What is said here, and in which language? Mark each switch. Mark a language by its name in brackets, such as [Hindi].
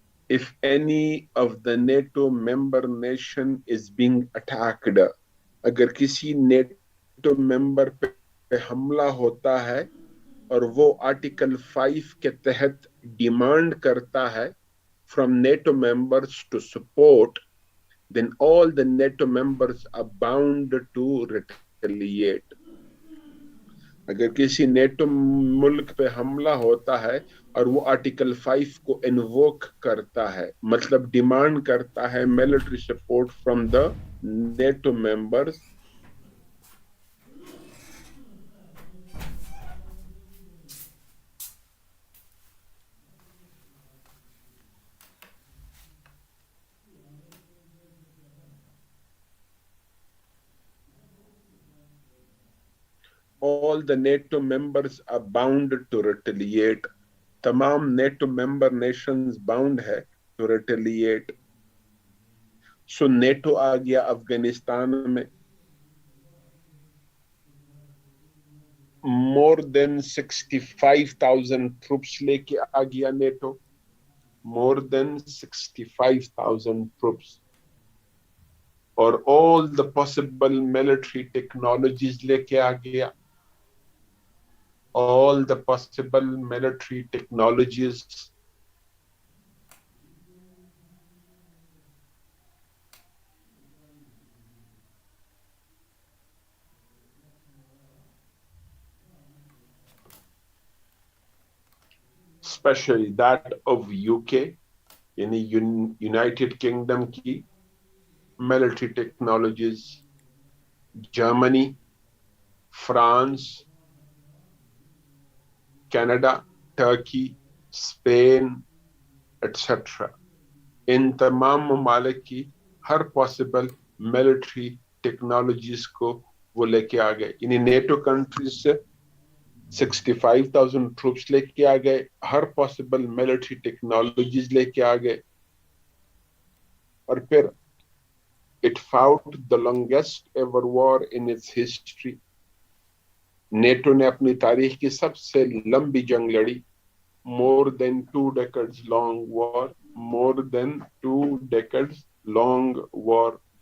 [English] If any of the NATO member nation is being attacked, [Hindi] अगर किसी NATO member पे हमला होता है और वो Article 5 के तहत डिमांड करता है [English] from NATO members to support, then all the NATO members are bound to retaliate. [Hindi] अगर किसी नेटो मुल्क पे हमला होता है और वो आर्टिकल 5 को इन्वोक करता है, मतलब डिमांड करता है [English] Military support from the NATO members, all the NATO members are bound to retaliate. तमाम NATO member nations bound है to retaliate. [Hindi] सो नेटो आ गया अफगानिस्तान में. [English] more than 65,000 troops [Hindi] लेके आ गया नेटो. [English] more than 65,000 troops और all the possible military technologies [Hindi] लेके आ गया. [English] all the possible military technologies. Especially that of UK, यानी United Kingdom की military technologies, Germany, France, Canada, Turkey, Spain, etc. [Hindi] इन तमाम ममालिक की हर पॉसिबल मिलिट्री टेक्नोलॉजीज को वो लेके आ गए. यानी नेटो कंट्रीज से 65,000 ट्रूप्स लेके आ गए, हर पॉसिबल मिलिट्री टेक्नोलॉजीज लेके आ गए. और फिर [English] it fought the longest ever war in its history. [Hindi] NATO ने अपनी तारीख की सबसे लंबी जंग लड़ी. [English] more than 2 decades long war. more than 2 decades long war.